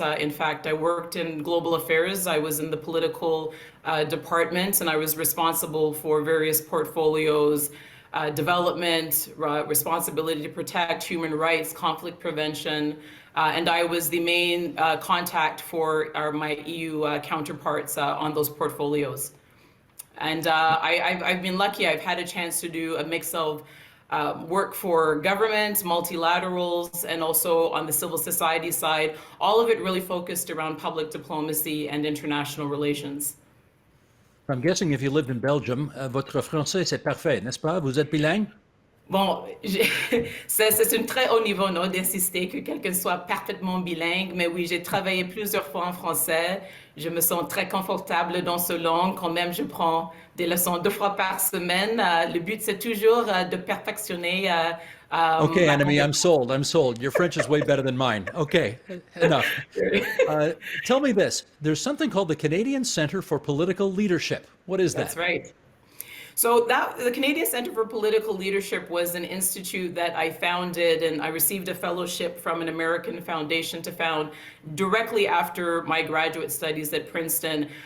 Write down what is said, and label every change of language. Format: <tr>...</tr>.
<en>In fact, I worked in global affairs. I was in the political department, and I was responsible for various portfolios, development, responsibility to protect human rights, conflict prevention, and I was the main contact for my EU counterparts on those portfolios. And I've been lucky. I've had a chance to do a mix of work for government, multilaterals, and also on the civil society side. All of it really focused around public diplomacy and international relations. I'm guessing if you lived in Belgium,</en> <fr>votre français c'est parfait, n'est-ce pas? Vous êtes bilingue? Bon, c'est un très haut niveau, non, d'insister que quelqu'un soit parfaitement bilingue, mais oui, j'ai travaillé plusieurs fois en français. Je me sens très confortable dans ce langue. Quand même, je prends des leçons 2 fois par semaine. Le but, c'est toujours de perfectionner.</fr> <en>Okay, Annamie, I'm sold. Your French is way better than mine. Okay, enough. Tell me this. There's something called the Canadian Centre for Political Leadership. What is that? That's right. So the Canadian Centre for Political Leadership was an institute that I founded, and I received a fellowship from an American foundation to found directly after my graduate studies at Princeton.</en>